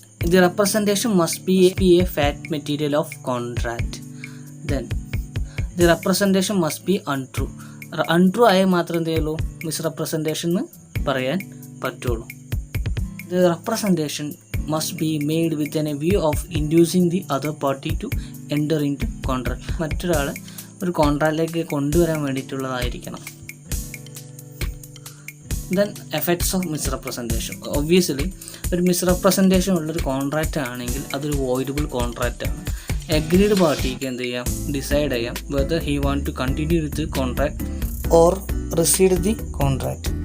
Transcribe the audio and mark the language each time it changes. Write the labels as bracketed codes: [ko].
[en] The representation must be a fact material of contract. Then the representation must be untrue. [ml] Untrue ആയാൽ മാത്രം എന്ത് ചെയ്യുള്ളൂ misrepresentation എന്ന് പറയാൻ പറ്റുള്ളൂ. [en] The representation must be made with a view of inducing the other party to enter into contract. [ml] മറ്റൊരാളെ ഒരു കോൺട്രാക്റ്റിലേക്ക് കൊണ്ടുവരാൻ വേണ്ടിയിട്ടുള്ളതായിരിക്കണം. [en] Then effects of misrepresentation. [ml] Obviously ഒരു മിസ്റെപ്രസെൻറ്റേഷൻ ഉള്ളൊരു കോൺട്രാക്റ്റ് ആണെങ്കിൽ അതൊരു വോയിഡബിൾ കോൺട്രാക്റ്റ് ആണ്. അഗ്രീഡ് പാർട്ടിക്ക് എന്ത് ചെയ്യാം, ഡിസൈഡ് ചെയ്യാം [en] Whether he want to continue with the contract or rescind the contract.